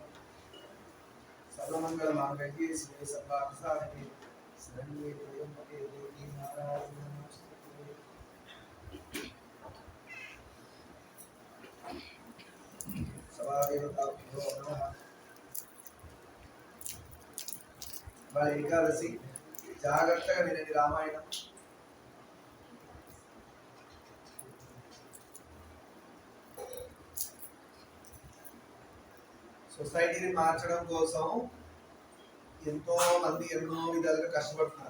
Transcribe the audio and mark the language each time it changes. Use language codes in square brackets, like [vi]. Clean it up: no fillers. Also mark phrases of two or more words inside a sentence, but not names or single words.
[sa] सर्वमंगलमांगल्ये शिवे सर्वार्थसाधिके शरण्ये त्र्यंबके देवी नारायणी नमोस्तुते। सवादेवताभ्यो नमः। [te] మరి ఏకాదశి జాగ్రత్తగా వినండి రామాయణం. సొసైటీని మార్చడం కోసం ఎంతో మంది ఎన్నో విధాలుగా కష్టపడుతున్నారు.